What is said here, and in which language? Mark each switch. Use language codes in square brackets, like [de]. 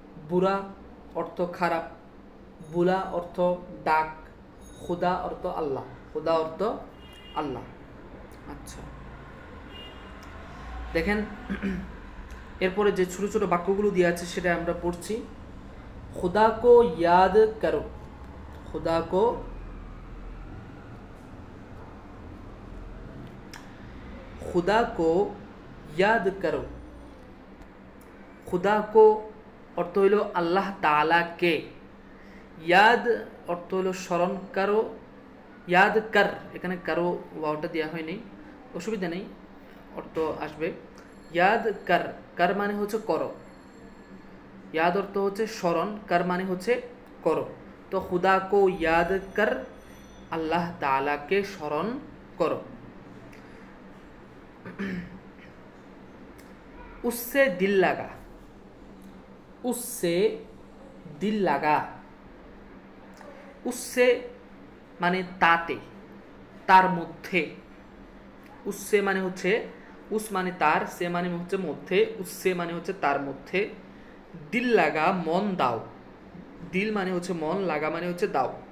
[bn] বুরা অর্থ খারাপ। বুলা অর্থ ডাক। খুদা অর্থ আল্লাহ, খুদা অর্থ আল্লাহ। আচ্ছা, দেখেন এরপরে যে ছোট ছোট বাক্যগুলো দিয়ে আছে সেটা আমরা পড়ছি। [ur] খুদা কো ইয়াদ করো, खुदा को खुदा को याद करो। खुदा को [bn] অর্থ হইল আল্লাহ তাআলাকে, ইয়াদ অর্থ হইল স্মরণ করো। ইয়াদ কর, এখানে কারো ওয়াওটা দেওয়া হয়নি, অসুবিধা নেই, অর্থ আসবে। ইয়াদ কর, কর মানে হচ্ছে করো। ইয়াদ অর্থ হচ্ছে স্মরণ, কর মানে হচ্ছে করো। তো [ur] खुदा को याद कर, [bn] আল্লাহ তাআলাকে স্মরণ করো। [ur] उससे दिल लगा, उससे दिल लगा। [bn] उससे মানে তাতে, তার মধ্যে। उससे মানে হচ্ছে উস মানে তার, সে মানে হচ্ছে মধ্যে, उससे মানে হচ্ছে তার মধ্যে। দিল লাগা মন দাও, দিল মানে হচ্ছে মন, লাগা মানে হচ্ছে দাও।